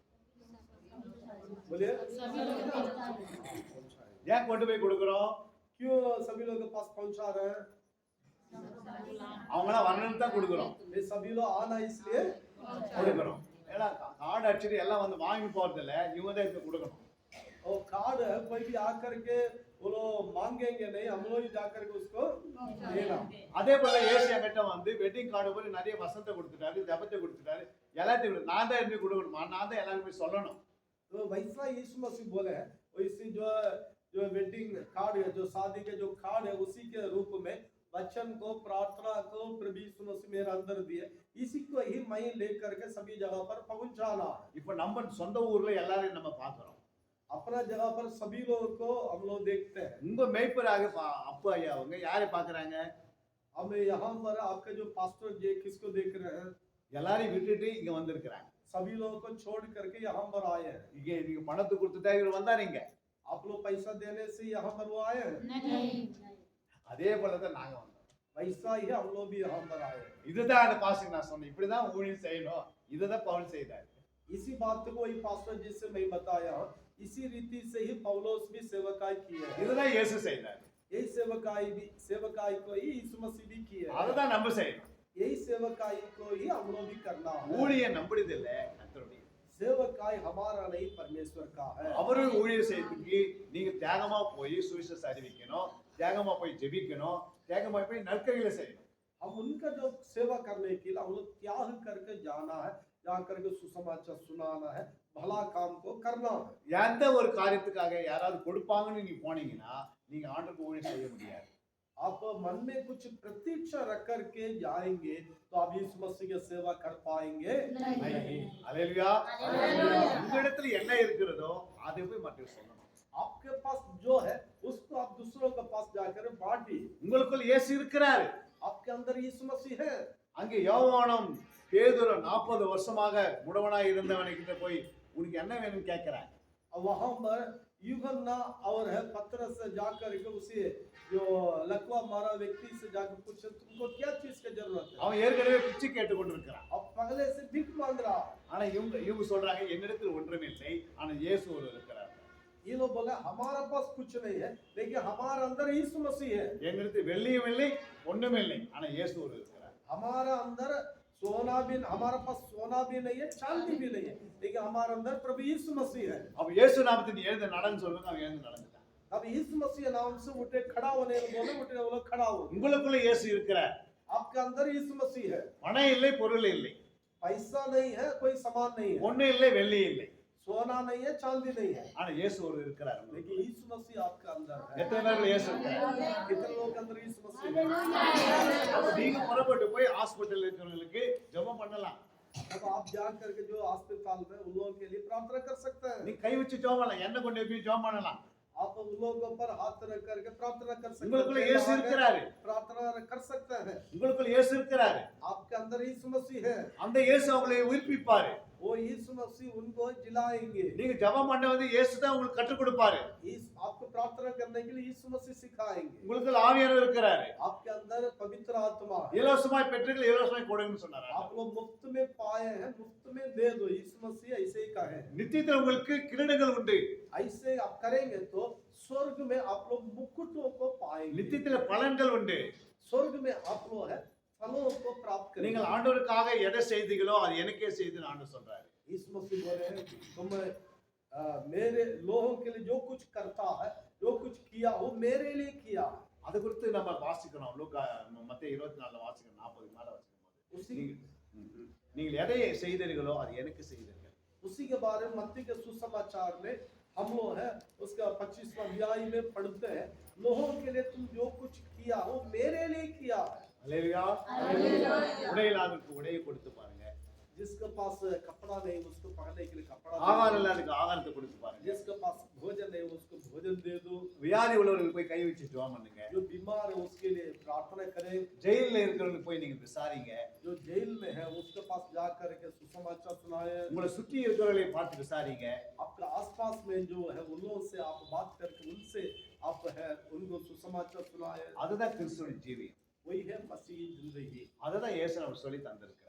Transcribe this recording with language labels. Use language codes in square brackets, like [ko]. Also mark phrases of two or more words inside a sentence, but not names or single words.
[hi] बोलिए [ta] ஏன் கொண்டு போய் கொடுக்குறோம்? [hi] क्यों सभी लोगों के पास पहुंचा रहे हैं? [ta] அவங்களாம் வரணும்னு தான் கொடுக்குறோம். [hi] ये सभी लोग आना इसलिए [ta] கொடுக்குறோம். ஏன்னா கார்டு அடிச்சுட்டு எல்லாம் வந்து வாங்கி போறது இல்ல, இவங்க தான் எடுத்து கொடுக்கணும். [hi] और कार्ड है कोई भी आकर के वो लोग मांगेंगे नहीं, हम लोग ही जाकर के उसको देना। [ta] அதே போல இயேசு என்கிட்ட வந்து [en] wedding card [ta] போய் நிறைய வசனத்தை கொடுத்துட்டாரு, ஜெபத்தை கொடுத்துட்டாரு, எல்லாத்தையும் நான் தான் எடுத்து கொடுக்கணுமா, நான் தான் எல்லாருமே சொல்லணும். [hi] तो वैसा यीशु मसीह बोले हैं वैसे जो [en] wedding card [hi] है, जो शादी के जो कार्ड है उसी के रूप में वचन को प्रार्थना को प्रभु यीशु मसीह मेरे अंदर दिए, इसी को ही मैं लेकर के सभी जगह पर पहुंचाना है। [ta] இப்ப நம்ம சொந்த ஊர்ல எல்லாரையும் நம்ம பாக்குறோம். [hi] अपना जगह पर सभी लोगों को हम लोग देखते हैं। [ta] உங்க மேய்ப்பராக அப்பா ஐயா அவங்க யாரை பாக்குறாங்க? [hi] हम यहाँ पर आपके जो पास्टर जी किसको देख रहे हैं? [ta] எல்லாரையும் விட்டுட்டு இங்க வந்திருக்கிறாங்க. [hi] सभी लोगों को छोड़ करके यहाँ पर आए हैं। [ta] இங்க நீங்க பணத்தை கொடுத்துட்டா இவர் வந்தாருங்க. [hi] आप लोग पैसा देने से यहाँ पर वो आए हैं। नहीं [ta] அதே போலதான் நாங்க வந்தோம். [hi] वैसा ही हम लोग भी यहाँ पर आए हैं। [ta] இதுதான் அந்த பாஸ்டர் நான் சொன்னேன், இப்படிதான் ஊழியம் செய்யணும். இதுதான் பவுல் செய்தார். [hi] इसी बात को वही पास्टर जी से मैं बताया, इसी रीति से ही पौलुस भी सेवकाई किए हैं। [ta] இதுதான் இயேசு செய்தார். [hi] यही सेवकाई को ही यीशु मसीह भी किए हैं। [ta] அதுதான் நம்ம செய்யணும். [hi] यही सेवकाई को ही हम लोग भी करना है। [ta] ஊழியம் நம்முடையது இல்ல, கர்த்தருடையது. [hi] सेवकाई हमारा नहीं परमेश्वर का है। [ta] அவரு ஊழியம் செய்யறதுக்கு நீங்க தியாகமா போய் சுவிசேஷம் அறிவிக்கணும், தியாகமா போய் ஜெபிக்கணும், தியாகமா போய் நற்கிரிகளை செய்யணும். [hi] हम उनका जो सेवा करने के लिए हम लोग त्याग करके जाना है, जा करके सुसमाचार सुनाना है, भला काम को करना है। [ta] எந்த ஒரு காரியத்துக்காக யாராவது கொடுப்பாங்கன்னு நீங்க போனீங்கன்னா நீங்க ஆண்டவருக்கு ஊழியம் செய்ய முடியாது. [hi] आप मन में कुछ प्रतीक्षा रख करके जाएंगे तो आप यीशु मसीह की सेवा कर पाएंगे नहीं। [ta] அல்லேலூயா. அல்லேலூயா. உங்க இடத்துல என்ன இருக்கிறதோ அதை போய் மற்றவங்க சொல்லணும். [hi] आपके पास जो है उसको आप दूसरों के पास जाकर बांटिए। [ta] உங்களுக்குள் இயேசு இருக்கிறாரு. [hi] आपके अंदर यीशु मसीह है। [ta] அங்கே யோவானும் பேதுரு 40 வருஷமாக முடவனாய் இருந்தவனுக்கிட்ட போய் உனக்கு என்ன வேணும்னு கேட்கிறான். [hi] और वहां पर यूहन्ना और है पतरस से जाकर के उसे जो लकवा मारा व्यक्ति से जाकर पूछे तुमको क्या चीज की जरूरत है? [ta] அவன் ஏற்கனவே பிச்சை கேட்டு கொண்டிருக்கிறான். [hi] अब पगले से भीख मांग रहा है। [ta] ஆனா இவங்க சொல்றாங்க என்னிடத்தில் ஒன்றும் இல்லை, ஆனா இயேசு ஒரு இருக்கிறார். [hi] ये लोग बोला हमारा पास कुछ नहीं है लेकिन हमारे अंदर यीशु मसीह है। [ta] என்னிடத்தில் வெள்ளியும் இல்லை ஒண்ணும் இல்லை, ஆனா இயேசு ஒரு இருக்கிறார். [hi] हमारा अंदर हमारा पास सोना भी नहीं है, चांदी भी नहीं है, लेकिन हमारे अंदर प्रभु यीशु मसीह है। [ta] அப்ப இயேசு நாமத்தில் நீ எழுந்து நடன்னு சொல்லுங்க, அவன் எழுந்து நடந்துட்டான். [hi] अब यीशु मसीह नाम से उठे खड़ा होने बोले, उठे वो लोग खड़ा हो। [ta] உங்களுக்குள்ள இயேசு இருக்கிறார். [hi] आपके अंदर यीशु मसीह है। [ta] பணம் இல்லை, பொருள் இல்லை, [hi] पैसा नहीं है, कोई सामान नहीं है, [ta] ஒண்ணு இல்லை, வெள்ளி இல்லை, [hi] सोना नहीं है, चांदी नहीं है, [ta] ஆனா இயேசு ஒரு இருக்கிறார். [hi] लेकिन यीशु मसीह आपके अंदर है। [ta] எத்தனை பேர் இயேசு இருக்கிறார்? [hi] कितने लोग के अंदर यीशु मसीह है? [ta] அப்ப நீங்க புறப்பட்டு போய் ஹாஸ்பிடல்ல இருக்கிறவங்களுக்கு ஜெபம் பண்ணலாம். [hi] अब आप जा करके जो अस्पताल में उन लोगों के लिए प्रार्थना कर सकते हैं। [ta] நீ கை வச்சு ஜெபம் பண்ணலாம், என்ன கொண்டு போய் ஜெபம் பண்ணலாம். [hi] आप उन लोगों पर हाथ रख करके प्रार्थना कर सकते [ta] உங்களுக்குள்ள இயேசு இருக்கிறாரு. [hi] प्रार्थना कर सकते हैं। [ta] உங்களுக்குள்ள இயேசு இருக்கிறாரு. [hi] आपके अंदर यीशु मसीह है। [ta] அந்த இயேசு அவங்களை உயிர்ப்பிப்பாரு. [hi] वो यीशु मसीह उनको जिलाएंगे। [ta] நீங்க ஜெபம் பண்ண வந்து இயேசு தான் உங்களுக்கு கற்றுக் கொடுப்பாரு. [hi] आपको प्रार्थना करने के लिए यीशु मसीह सिखाएंगे। [ta] உங்களுக்குள்ள ஆவியானவர் இருக்கிறாரு. [hi] आपके अंदर पवित्र आत्मा है। [ta] இலவசமாய் பெற்றீர்கள், இலவசமாய் கொடுங்கன்னு சொன்னாரு. [hi] आप लोग मुफ्त में पाए हैं, मुफ्त में दे दो। यीशु मसीह ऐसे ही कहे। [ta] நித்தியத்தில் உங்களுக்கு கிரீடங்கள் உண்டு. [hi] ऐसे आप करेंगे तो स्वर्ग में आप लोग मुकुटों को पाएंगे। [ta] நித்தியத்தில் பலன்கள் உண்டு. [hi] स्वर्ग में आप लोग है फलों को प्राप्त करेंगे। [ta] நீங்கள் ஆண்டவருக்காக எதை செய்தீங்களோ அது எனக்கே செய்துன்னு ஆண்டவர் சொல்றாரு. [hi] यीशु मसीह बोले हैं तुम मेरे लोगों के लिए जो कुछ करता है, जो कुछ किया वो मेरे लिए किया है। [ta] அது குறித்து நம்ம வாசிக்கணும். லூக்கா மத்தேயு 24 வாசிக்கணும், 40 மேல வாசிக்கணும். [hi] उसी [ta] நீங்கள் எதை செய்தீர்களோ அது எனக்கு செய்தீர்கள். [hi] उसी के बारे में मत्ती के सुसमाचार में हम लोग है उसका 25वां अध्याय में पढ़ते हैं, लोगों के लिए तुम जो कुछ किया वो मेरे लिए किया है। [ta] அல்லேலூயா. அல்லேலூயா. உடையில்லாதவருக்கு உடையை கொடுத்து பாருங்க. [hi] जिसके पास कपड़ा नहीं उसको पहनने के लिए कपड़ा [ta] ஆகாரம் [hi] दे दो। [ta] இல்லாதவருக்கு ஆகாரத்தை கொடுத்து பாருங்க. [hi] जिसके पास भोजन नहीं उसको भोजन दे दो। [ta] வியாதி உள்ளவர்களுக்கு போய் கை வச்சு ஜெபம் பண்ணுங்க. [hi] जो बीमार है उसके लिए प्रार्थना करें। [ta] ஜெயில்ல இருக்கிறவங்களுக்கு போய் நீங்க விசாரிங்க. [hi] जो जेल में है उसके पास जा करके सुसमाचार सुनाए। [ta] உங்களை சுற்றி இருக்கிறவர்களை பார்த்து விசாரிங்க. [hi] आपके आसपास में जो है उन लोगों से आप बात करके उनसे आप है उनको सुसमाचार सुनाए। [ta] அதுதான் கிறிஸ்துவின் ஜீவியம். [hi] वही है मसीह जिंदगी। [ta] அதுதான் இயேசு நமக்கு சொல்லி தந்திருக்கிறார்.